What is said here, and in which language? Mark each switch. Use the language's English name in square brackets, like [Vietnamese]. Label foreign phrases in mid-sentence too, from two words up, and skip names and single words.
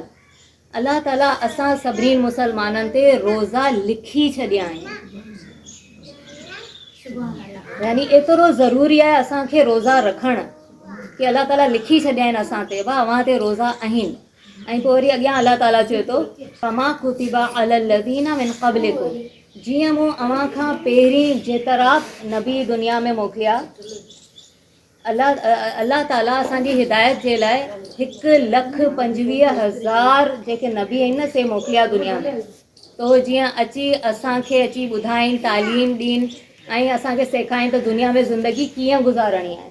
[Sindhi] अलाह ताला असां सभिनी मुसलमाननि ते रोज़ा लिखी छॾिया आहिनि, यानी एतिरो ज़रूरी आहे असांखे रोज़ा रखणु कि अलाह ताला लिखी छॾिया आहिनि असां ते, वाह अव्हां ते रोज़ा आहिनि। ऐं पोइ वरी अॻियां अलाह ताला चवे थो, [Arabic] فما كتب على الذين من قبلكم, [Sindhi] जीअं मूं अव्हां खां पहिरीं जेतिरा नबी दुनिया में मोकिलिया, अलाह ताला असांजी हिदायत जे लाइ 1,25,000 जेके नबी आहिनि न, से मोकिलिया दुनिया में। तो जीअं अची असांखे ॿुधाइनि, तालीम ॾियनि ऐं असांखे सेखारिनि त दुनिया में ज़िंदगी कीअं गुज़ारणी आहे।